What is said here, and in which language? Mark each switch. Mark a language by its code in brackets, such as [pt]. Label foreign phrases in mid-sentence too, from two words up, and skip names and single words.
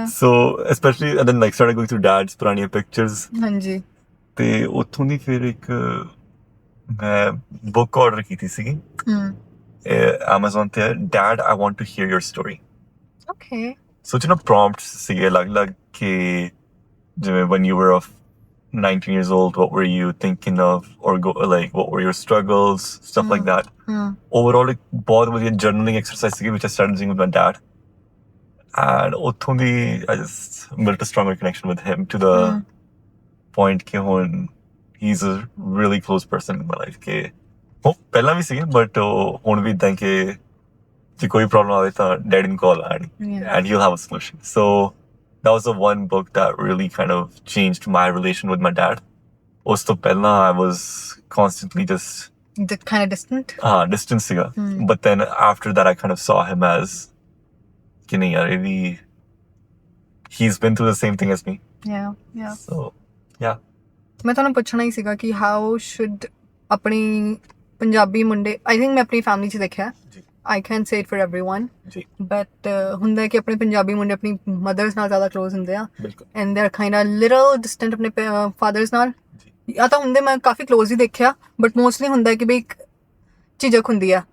[en] so especially and then like started going to dad's [pa] ਪੁਰਾਣੀਆਂ ਪਿਕਚਰਸ ਹਾਂਜੀ ਤੇ ਉੱਥੋਂ ਦੀ ਫਿਰ ਇੱਕ ਮੈਂ ਬੁੱਕ ਆਰਡਰ ਕੀਤੀ ਸੀਗੀ Amazon ਤੇ ਡੈਡ ਆਈ ਵਾਂਟ ਟੂ ਹੀਅਰ ਯੋਰ ਸਟੋਰੀ [en] okay [pa] ਸੋ ਜਿਹਨਾਂ ਪ੍ਰੌਂਪਟਸ ਸੀਗੇ ਅਲੱਗ-ਅਲੱਗ ਕਿ ਜਿਵੇਂ [en] when you were of 19 years old what were you thinking of or like what were your struggles stuff like that overall [pa] ਇੱਕ ਬਹੁਤ ਵਧੀਆ [en] journaling exercise ਸੀਗੀ which I started doing with my dad and [pa] ਉੱਥੋਂ ਦੀ [en] I just built a stronger connection with him to the point [pa] ਕਿ ਹੁਣ [en] he's a really close person in my life [pa] ਕਿ ਉਹ ਪਹਿਲਾਂ ਵੀ ਸੀਗੇ [en] but [pa] ਹੁਣ ਵੀ ਇੱਦਾਂ ਕਿ ਜੇ ਕੋਈ ਪ੍ਰੋਬਲਮ ਆਵੇ ਤਾਂ ਡੈਡੀ ਨੂੰ ਕਾਲ ਆਣੀ [en] and he'll have a solution so that was the one book that really kind of changed my relation with my dad [pa] ਉਸ ਤੋਂ ਪਹਿਲਾਂ [en] I was constantly just kind of distant distant ਸੀਗਾ but then after that I kind of saw him as [pa] ਕਿ ਨਹੀਂ ਯਾਰ ਇਹ ਵੀ [en] he's been through the same thing as me yeah so yeah [pa] ਮੈਂ ਤੁਹਾਨੂੰ ਪੁੱਛਣਾ ਹੀ ਸੀਗਾ ਕਿ [en] how should [pa] ਆਪਣੀ ਪੰਜਾਬੀ ਮੁੰਡੇ [en] I think [pa] ਮੈਂ ਆਪਣੀ ਫੈਮਿਲੀ 'ਚ ਦੇਖਿਆ ਜੀ [en] I can say it for everyone [pa] ਜੀ ਬਟ ਹੁੰਦਾ ਹੈ ਕਿ ਆਪਣੇ ਪੰਜਾਬੀ ਮੁੰਡੇ ਆਪਣੀ ਮਦਰਸ ਨਾਲ ਜ਼ਿਆਦਾ ਕਲੋਜ਼ ਹੁੰਦੇ ਆ ਬਿਲਕੁਲ [en] and they are kind a little distant [pa] ਆਪਣੇ ਫਾਦਰਸ ਨਾਲ ਜੀ ਜਾਂ ਤਾਂ ਹੁੰਦੇ ਮੈਂ ਕਾਫੀ ਕਲੋਜ਼ ਹੀ ਦੇਖਿਆ ਬਟ ਮੋਸਟਲੀ ਹੁੰਦਾ ਹੈ ਕਿ ਬਈ ਇੱਕ ਝਿਜਕ ਹੁੰਦੀ ਆ